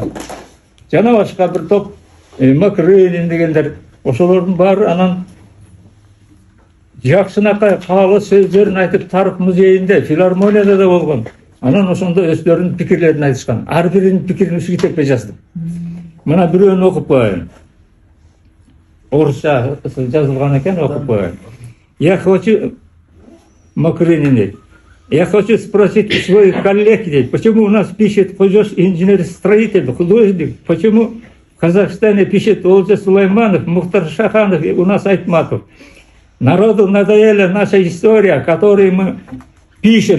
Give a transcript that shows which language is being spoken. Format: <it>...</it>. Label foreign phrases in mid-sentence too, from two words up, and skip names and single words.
<ky>Жана башка бир топ Макрынин дегендер, ошолордун баары анан жакшынакай каалуу сөздөрүн айтып тарых музейинде, филармонияда да болгон. Анан ошондо өздөрүнүн пикирлерин айтышкан. Ар биринин пикирин ушу китепке жаздым. Мына бирөөнү окуп коеюн. Орусча жазылган экен, окуп коеюн.</ky> <ru>Я хочу, Макрынин дейт. Я хочу спросить у своих коллег, дейт, почему у нас пишет инженер-строитель, художник, почему в Казахстане пишет Олжа Сулайманов, Мухтар Шаханов и у нас Айтматов. Народу надоела наша история, которую мы пишем.</ru>